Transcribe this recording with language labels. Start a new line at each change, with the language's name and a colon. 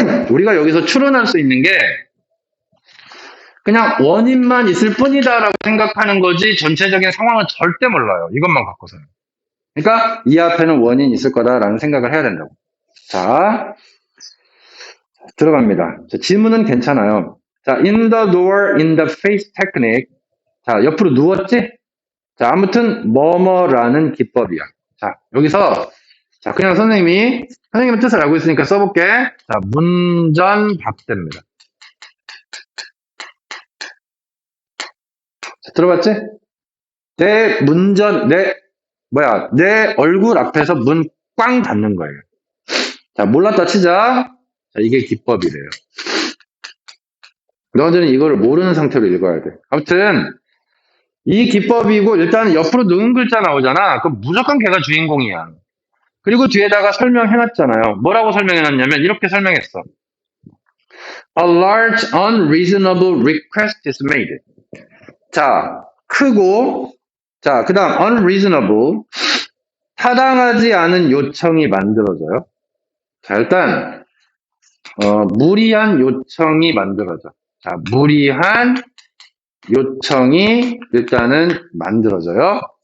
Korean: 우리가 여기서 추론할 수 있는 게 그냥 원인만 있을 뿐이다라고 생각하는 거지 전체적인 상황은 절대 몰라요. 이것만 갖고서는. 그러니까 이 앞에는 원인이 있을 거다라는 생각을 해야 된다고. 자, 들어갑니다. 자, 질문은 괜찮아요.
English: 자, in the door, in the face technique.
Korean: 자, 옆으로 누웠지? 자, 아무튼 뭐뭐라는 기법이야. 자, 여기서 자, 그냥 선생님의 뜻을 알고 있으니까 써볼게. 자, 문전박대입니다. 자, 들어봤지? 내 얼굴 앞에서 문 꽝 닫는 거예요. 자, 몰랐다 치자. 자, 이게 기법이래요. 너희들은 이거를 모르는 상태로 읽어야 돼. 아무튼 이 기법이고 일단 옆으로 누운 글자 나오잖아. 그럼 무조건 걔가 주인공이야. 그리고 뒤에다가 설명해놨잖아요. 뭐라고 설명해놨냐면 이렇게 설명했어.
English: A large unreasonable request is made.
Korean: 자, 크고 자, 그 다음 unreasonable 타당하지 않은 요청이 만들어져요. 자, 일단 무리한 요청이 만들어져. 자, 무리한 요청이 일단은 만들어져요.